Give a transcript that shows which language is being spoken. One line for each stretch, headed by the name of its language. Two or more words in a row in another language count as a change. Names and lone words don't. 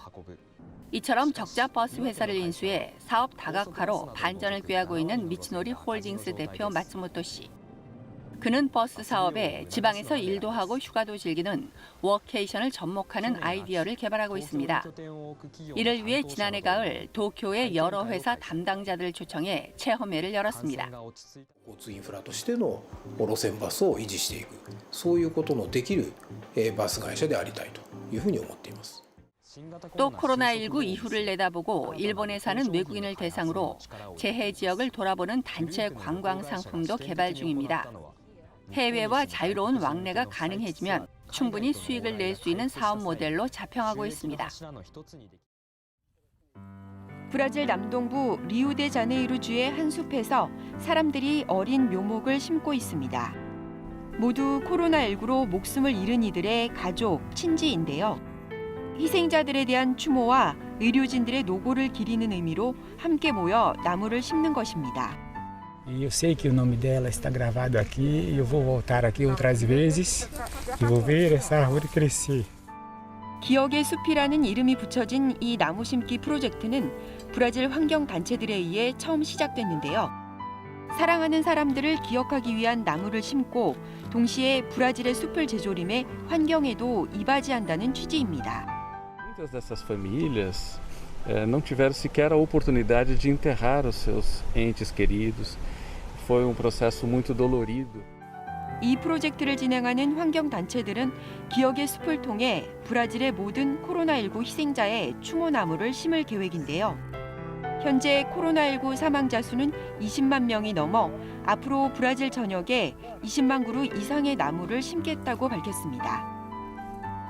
Korean: 이처럼 적자 버스 회사를 인수해 사업 다각화로 반전을 꾀하고 있는 미츠노리 홀딩스 대표 마츠모토 씨. 그는 버스 사업에 지방에서 일도 하고 휴가도 즐기는 워케이션을 접목하는 아이디어를 개발하고 있습니다. 이를 위해 지난해 가을 도쿄의 여러 회사 담당자들을 초청해 체험회를 열었습니다.
Japanese: 交通インフラとしての路線バスを維持していく、そういうことのできるバス会社でありたいというふうに思っています。
Korean: 또 코로나19 이후를 내다보고 일본에 사는 외국인을 대상으로 재해 지역을 돌아보는 단체 관광 상품도 개발 중입니다. 해외와 자유로운 왕래가 가능해지면 충분히 수익을 낼 수 있는 사업 모델로 자평하고 있습니다. 브라질 남동부 리우데자네이루주의 한 숲에서 사람들이 어린 묘목을 심고 있습니다. 모두 코로나19로 목숨을 잃은 이들의 가족, 친지인데요. 희생자들에 대한 추모와 의료진들의 노고를 기리는 의미로 함께 모여 나무를 심는 것입니다.
Portuguese: E eu sei que o nome dela está gravado aqui e eu vou voltar aqui outras vezes e vou ver essa árvore crescer.
Korean: 기억의 숲이라는 이름이 붙여진 이 나무 심기 프로젝트는 브라질 환경 단체들에 의해 처음 시작됐는데요. 사랑하는 사람들을 기억하기 위한 나무를 심고 동시에 브라질의 숲을 재조림해 환경에도 이바지한다는 취지입니다.
Portuguese: Muitas dessas famílias não tiveram sequer a oportunidade de enterrar os seus entes queridos. Foi processo muito dolorido.
Korean: 이 프로젝트를 진행하는 환경 단체들은 기억의 숲을 통해 브라질의 모든 코로나19 희생자의 추모나무를 심을 계획인데요. 현재 코로나19 사망자 수는 20만 명이 넘어 앞으로 브라질 전역에 20만 그루 이상의 나무를 심겠다고 밝혔습니다.